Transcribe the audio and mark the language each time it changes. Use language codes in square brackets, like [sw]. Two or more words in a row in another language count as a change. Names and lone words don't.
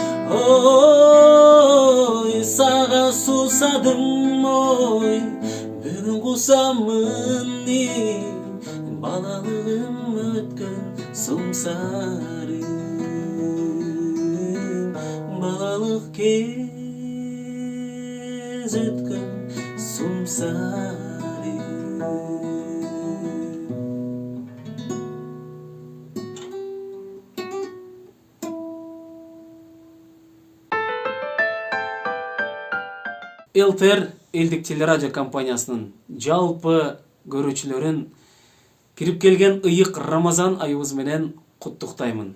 [kk] Ой, саға сусадым, ой, бүгін құсамын балалығым өткен сумсарым. Балалық кез өткен сумсарым. [ky] Элтер элдик телерадио компаниясынын жалпы көрүүчүлөрүн кирип келген ыйык Рамазан айыбыз менен куттуктаймын.